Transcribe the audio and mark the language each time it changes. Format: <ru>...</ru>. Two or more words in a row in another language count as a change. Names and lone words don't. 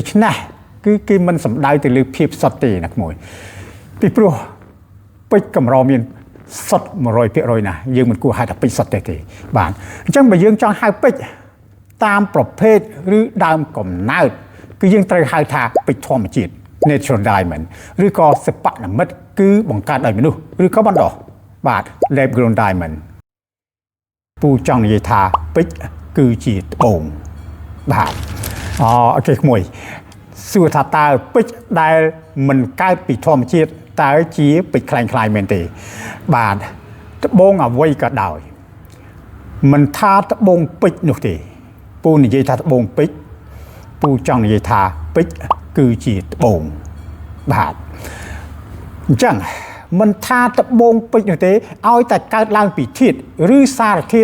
<km>ច្នេះគឺគេមិនសំដៅទៅលើភាពសុទ្ធទេណាក្មួយពីព្រោះពេជ្រកម្រមានសុទ្ធ100%ណាយើងមិនគួរហៅថាពេជ្រសុទ្ធទេបាទអញ្ចឹងបើយើងចង់ហៅពេជ្រតាមប្រភេទឬដើមកំណើតគឺយើងត្រូវហៅថាពេជ្រធម្មជាតិ</km> <en>natural diamond</en> <km>ឬក៏សិប្បនិមិត្តគឺបង្កើតដោយមនុស្សឬក៏បណ្ដោះបាទ</km> <en>lab grown diamond</en> <km>ពូចង់និយាយថាពេជ្រគឺជាត្បូងបាទអូ ខេក្មួយសួរថាតើពេជ្រដែលមិនកើតពីធម្មជាតិតើជាពេជ្រคล้ายៗមែនទេបាទត្បូងអ្វីក៏ដោយមិនថាត្បូងពេជ្រនោះទេពូនិយាយថាត្បូងពេជ្រពូចង់និយាយថាពេជ្រគឺជាត្បូងបាទអញ្ចឹងមិនថាត្បូងពេជ្រនោះទេឲ្យតែកើតឡើងពីធាតុឬសារធា</km>